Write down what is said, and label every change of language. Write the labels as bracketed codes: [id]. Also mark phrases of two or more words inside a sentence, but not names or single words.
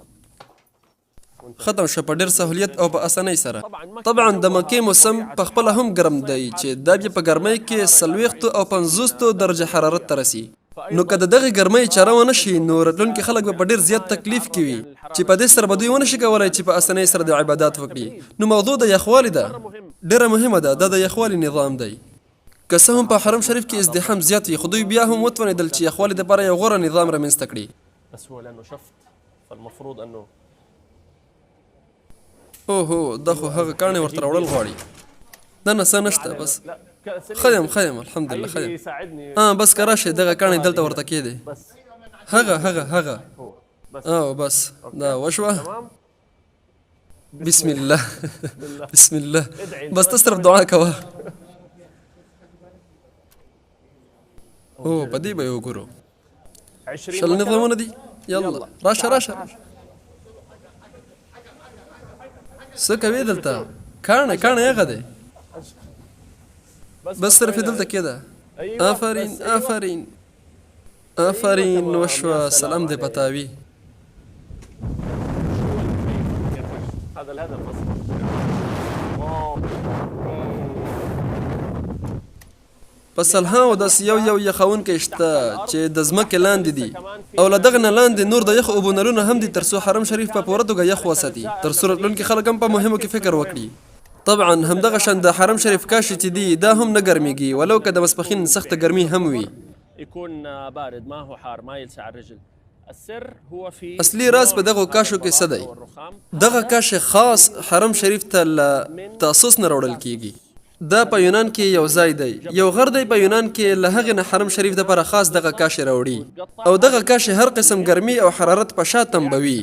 [ps] ختم شو په ډېر سهولیت او په اسانۍ سره طبعا د مکې موسم په خپله هم ګرم دی چې دا بیا په ګرمۍ کې 40 او 50 درجه حرارت ته رسي نو که د دغې ګرمۍ چاره ونه شي نو راتلونکي خلک به په ډېر زیات تکلیف کې وي چې په دې سره به دوی ونه شي کولی چې په اسانۍ سره د عبادات وکړي نو موضوع د یخوالي ده ډېره مهمه ده دا د یخوالي نظام دی که څه هم په حرم شریف کې ازدحام زیات وي خو دوی بیا هم وتوانېدل چې یخوالي دپاره یو غوره نظام رامنځته کړي [ar] بس هو لانه شفط فالمفروض انه [ps] اوهو دا خو هغه کاڼي ورته راوړل غواړي دا نه څه نشته بس خیم الحمدلله خیم بس که راشئ دغه کاڼي دلته ورته کېدی هغه او بس دا وشوه. تمام. [ar] بسم الله بسم الله. [ps] بس تصرف دعاء کوه. او په دې به یې وګورو. 20 شل نظامونه دي. يلا راشه راشه. څه کوې دلته؟ کاڼه یې غده. بس صرف دلته کېده. آفرین وشوه. سلام دې پتاوي. [ar] هذا الهدف اصلا. [ps] په سلهاو داسې یو یخونکی شته چې د ځمکې لاندې دي او له دغه نه لاندې نور د یخ اوبو نلونه هم دي تر څو حرم شریف په پوره توګه یخ وساتي، تر څو راتلونکي خلک هم په مهمو کې فکر وکړي. طبعا همدغه شان د حرم شریف کاشي چې دي دا هم نه ګرمېږي ولو که د ماسپښین سخته ګرمي هم وي. [ar] يكون بارد ما هو حار ما يلسع الرجل. السر هو في [ps] اصلي راز په دغه کاشو کې څه دی؟ دغه کاش خاص حرم شریف ته له تاسوس نه راوړل کیږي. دا په یونان کې یو ځای دی، یو غر دی په یونان کې له هغې نه حرم شریف دپاره خاص دغه کاش راوړي او دغه کاش هر قسم ګرمي او حرارت په شا تنبوي.